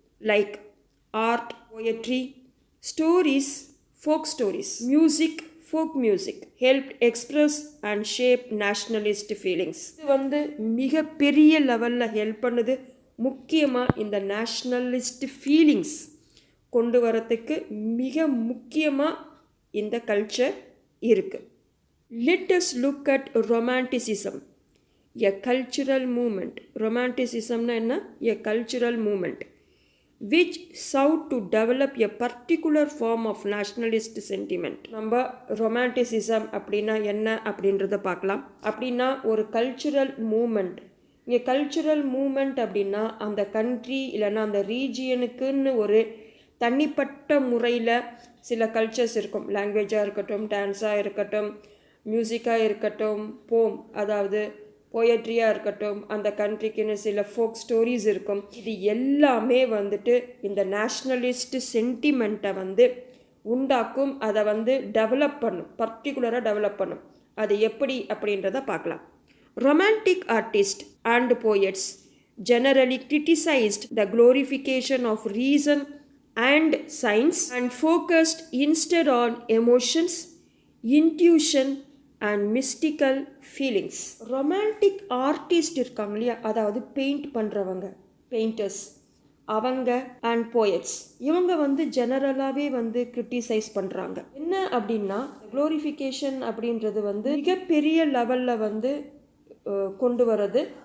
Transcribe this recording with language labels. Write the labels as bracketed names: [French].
[English] Like art, poetry, stories, folk stories, music, folk music help express and shape nationalist feelings. [Tamil] இது மிகப்பெரிய லெவலில் help பண்ணுது. முக்கியமாக இந்த நேஷ்னலிஸ்ட் ஃபீலிங்ஸ் கொண்டு வரத்துக்கு மிக முக்கியமாக இந்த கல்ச்சர் இருக்குது. [English] Let us look at romanticism, a cultural movement. Romanticism [Tamil] na enna? [English] A cultural movement which sought to develop a particular form of nationalist sentiment. [Tamil] நம்ம romanticism அப்படின்னா என்ன அப்படின்றத பார்க்கலாம். அப்படின்னா ஒரு கல்ச்சுரல் மூமெண்ட். இங்கே கல்ச்சுரல் மூமெண்ட் அப்படின்னா அந்த கண்ட்ரி இல்லைன்னா அந்த ரீஜியனுக்குன்னு ஒரு தனிப்பட்ட முறையில் சில கல்ச்சர்ஸ் இருக்கும். லாங்குவேஜாக இருக்கட்டும், டான்ஸாக இருக்கட்டும், மியூசிக்காக இருக்கட்டும், போம் அதாவது போயட்ரியாக இருக்கட்டும், அந்த கண்ட்ரிக்குன்னு சில ஃபோக் ஸ்டோரிஸ் இருக்கும். இது எல்லாமே இந்த நேஷ்னலிஸ்ட் சென்டிமெண்ட்டை உண்டாக்கும். அதை டெவலப் பண்ணும், பர்டிகுலராக டெவலப் பண்ணும். அது எப்படி அப்படின்றத பார்க்கலாம். [English] Romantic artist and poets generally criticized the glorification of reason and science and focused instead on emotions, intuition and mystical feelings. [Tamil] Romantic artist இருக்காங்க இல்லையா, அதாவது பெயிண்ட் பண்ணுறவங்க, பெயிண்டர்ஸ், அவங்க அண்ட் போயட்ஸ், இவங்க ஜெனரலாகவே கிரிட்டிசைஸ் பண்ணுறாங்க. என்ன அப்படின்னா க்ளோரிஃபிகேஷன் அப்படின்றது மிகப்பெரிய லெவலில் கொண்டு வர்றது.